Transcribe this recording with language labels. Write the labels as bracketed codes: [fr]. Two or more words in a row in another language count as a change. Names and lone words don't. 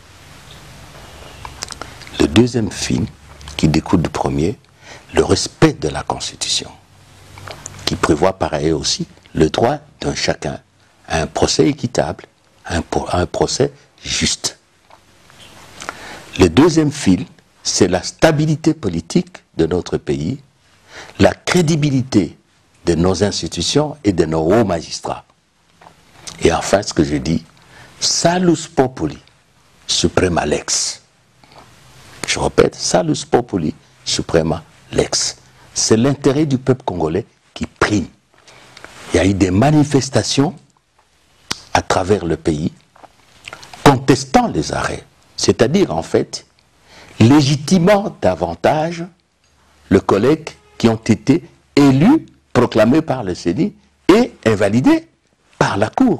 [fr] Le deuxième fil, qui découle du premier, le respect de la Constitution, qui prévoit par ailleurs aussi le droit d'un chacun à un procès équitable, à un procès juste. Le deuxième fil, c'est la stabilité politique de notre pays, la crédibilité de nos institutions et de nos hauts magistrats. Et enfin, ce que je dis, [la] salus populi, suprema lex. [fr] Je répète, [la] salus populi, suprema lex. [fr] C'est l'intérêt du peuple congolais qui prime. Il y a eu des manifestations à travers le pays contestant les arrêts. C'est-à-dire, en fait, légitimant davantage les collègues qui ont été élus, proclamés par le CENI et invalidés par la Cour.